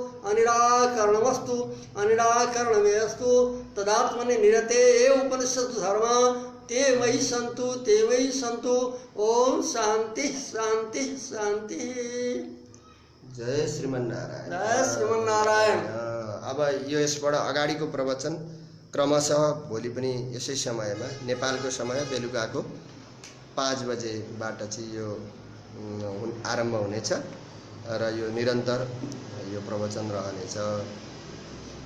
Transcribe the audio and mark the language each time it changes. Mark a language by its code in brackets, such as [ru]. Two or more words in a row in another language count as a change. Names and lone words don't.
[sa] अनिराकरणमस्तु अनिराकरणमेस्तु तदात्मनि निरते उपनिषत्सु धर्मा ते मयि सन्तु। ओम शांति शांति शांति। जय श्रीमन्नारायण। जय श्रीमन्नारायण। [ne] अब यो यसबाट अगाडिको प्रवचन क्रमशः भोलि पनि यसै समयमा नेपालको समय बेलुकाको 5 बजेबाट चाहिँ यो आरम्भ हुनेछ र यो निरन्तर यो प्रवचन रहनेछ।